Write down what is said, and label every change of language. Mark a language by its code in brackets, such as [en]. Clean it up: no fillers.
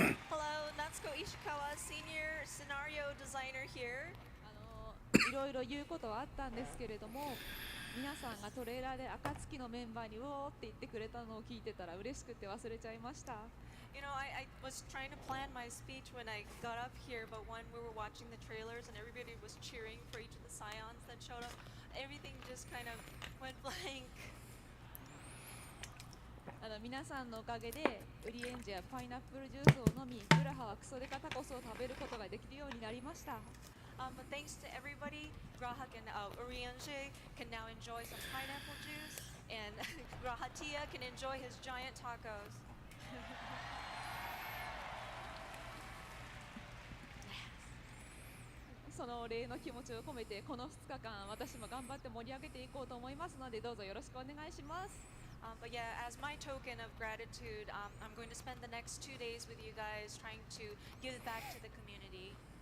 [en] Hello, Natsuko Ishikawa, Senior Scenario designer here. [ja] いろいろ言うことはあったんですけれども、皆さんがトレーラーで暁のメンバーにうおーって言ってくれたのを聞いてたら嬉しくて忘れちゃいました。 [en] You know, I was trying to plan my speech when I got up here, but when we were watching the trailers and everybody was cheering for each of the scions that showed up, everything just kind of went blank. [ja] 皆さんのおかげでウリエンジやパイナップルジュースを飲み、グラハはクソデカタコスを食べることができるようになりました。 [en] But thanks to everybody, Grahak and Urienje can now enjoy some pineapple juice, and Grahatia can enjoy his giant tacos. [ja] そのお礼の気持ちを込めてこの2日間私も頑張って盛り上げていこうと思いますのでどうぞよろしくお願いします。 [en] But yeah, as my token of gratitude, I'm going to spend the next 2 days with you guys trying to give back to the community.